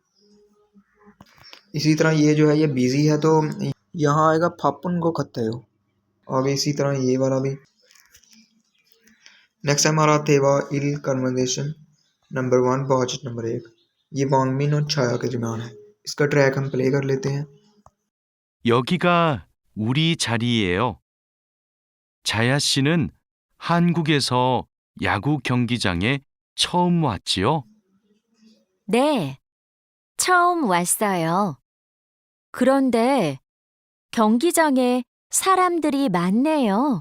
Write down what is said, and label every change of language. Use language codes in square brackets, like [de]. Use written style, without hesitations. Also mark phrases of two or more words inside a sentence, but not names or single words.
[hi] इसी तरह ये जो है ये बिजी है, तो यहाँ आएगा फापुन को कहते हो। आगे इसी तरह ये वाला भी। नेक्स्ट है हमारा थेवा इल [en] conversation number 1, [hi] बातचीत नंबर 1। ये वांगमिन और छाया के दरमियान है। इसका ट्रैक हम प्ले कर लेते हैं। [ko] 여기가 우리 자리예요. 자야 씨는 한국에서 야구 경기장에 처음 왔지요? 네, 처음 왔어요. 그런데 경기장에 사람들이 많네요.